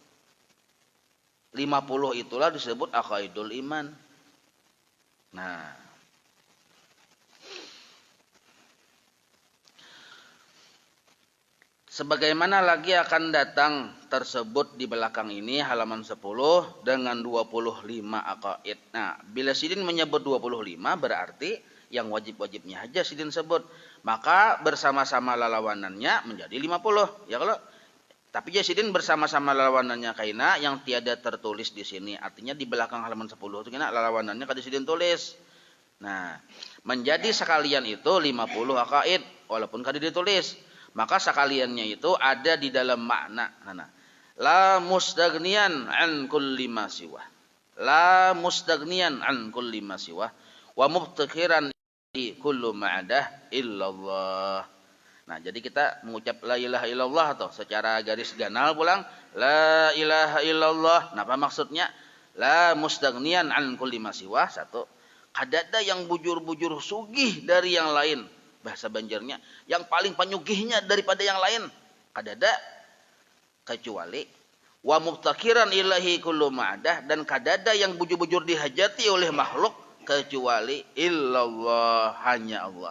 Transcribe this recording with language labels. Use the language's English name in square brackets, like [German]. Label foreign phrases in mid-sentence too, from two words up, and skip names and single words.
[Banjar] 50 itulah disebut [Arabic] عقائد الإيمان. [Banjar] Nah, sebagaimana lagi akan datang tersebut di belakang ini halaman 10 dengan 25 aqaid. Nah, bila sidin menyebut 25 berarti yang wajib-wajibnya aja sidin sebut. Maka bersama-sama lawanannya menjadi 50. Ya kalau tapi sidin bersama-sama lawanannya kaina yang tiada tertulis di sini. Artinya di belakang halaman 10 itu kena lawanannya kada sidin tulis. Nah, menjadi sekalian itu 50 aqaid walaupun kada ditulis. Maka sekaliannya itu ada di dalam makna. Nah, [Arabic] لا مستغنيا عن كل ما سوى. لا مستغنيا عن كل ما سوى ومفتقرا إليه كل ما عداه إلا الله. [Banjar] Nah, jadi kita mengucap [Arabic] لا إله إلا الله [Banjar] atau secara garis ganal pulang [Arabic] لا إله إلا الله. [Banjar] Nah, apa maksudnya? [Arabic] لا مستغنيا عن كل ما سوى. [Banjar] Satu, kadada yang bujur-bujur sugih dari yang lain. Bahasa Banjarnya yang paling penyugihnya daripada yang lain kadada kecuali [Arabic] ومفتقرا إليه كل ما عداه [Banjar] dan kadada yang bujur-bujur dihajati oleh makhluk kecuali illallah hanya Allah.